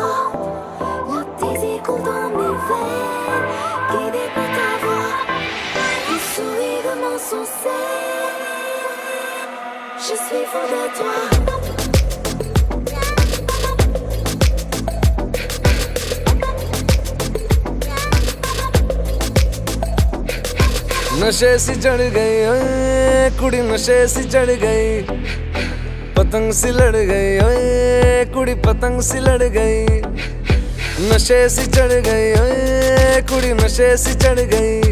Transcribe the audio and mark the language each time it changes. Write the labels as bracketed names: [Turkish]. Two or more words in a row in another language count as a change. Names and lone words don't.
[French] Le désir coule dans mes veines, guidé par ta voix. Tu souris comme un succès, je suis fou de toi. [Punjabi] ਨਸ਼ੇ ਸੀ ਚੜ੍ਹ ਗਈ ਓਏ ਕੁੜੀ ਨਸ਼ੇ ਸੀ ਚੜ੍ਹ ਗਈ ਪਤੰਗ ਸੀ ਲੜ ਗਈ ਓਏ ਕੁੜੀ ਪਤੰਗ ਸੀ ਲੜ ਗਈ ਨਸ਼ੇ ਸੀ ਚੜ੍ਹ ਗਈ ਓਏ ਕੁੜੀ ਨਸ਼ੇ ਸੀ ਚੜ੍ਹ ਗਈ